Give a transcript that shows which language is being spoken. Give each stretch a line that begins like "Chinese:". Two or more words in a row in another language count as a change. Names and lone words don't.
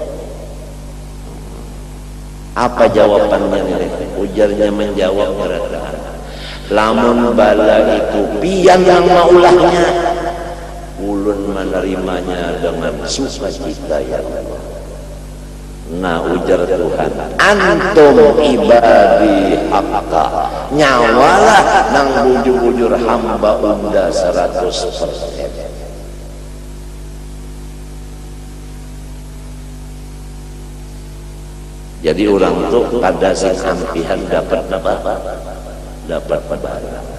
Banjar: Apa jawabannya ini? Ujarnya menjawab mereka. Lamun bala itu pian yang maulahnya, ulun menerimanya dengan sukacita ya Allah. Nah ujar Tuhan,
Arabic: أنتم عبادي حقا,
Banjar: nyawalah nang bujur-bujur hamba unda 100%. Jadi orang tuh kada sing ampihan dapat bala.